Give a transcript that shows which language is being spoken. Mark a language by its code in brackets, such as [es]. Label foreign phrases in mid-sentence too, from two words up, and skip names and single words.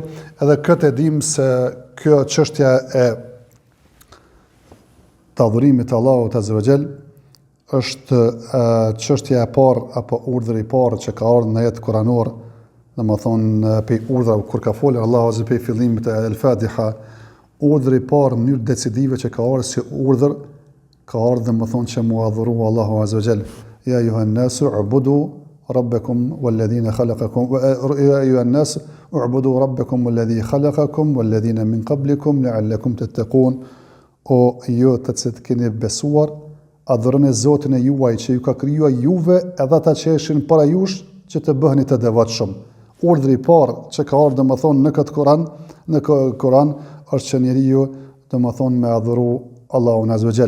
[sq] Edhe këtë e dim se kjo çështja e të adhurimit të Allahut [ar] عز وجل [sq] është çështja e parë apo urdhri i parë që ka ardhur në ajet kuranor, domethënë pe urdhra kur ka folur Allahu Azza pe fillimit të El-Fatiha, urdhri i parë në mënyrë decisive që ka ardhur si urdhër ka ardhur dhe më thonë që mu adhuru Allahu [ar] عز وجل. يا أيها الناس اعبدوا ربكم والذين خلقكم يا أيها الناس اعبدوا ربكم الذي خلقكم والذين من قبلكم لعلكم تتقون. [sq] O ju të cilët keni besuar, adhuroni Zotin e juaj që ju ka krijuar juve edhe ata që ishin para jush që të bëheni të devotshëm. Urdhri i parë që ka ardhur domethënë në Kur'an është që njeriu domethënë me adhuru Allahun [ar] عز وجل.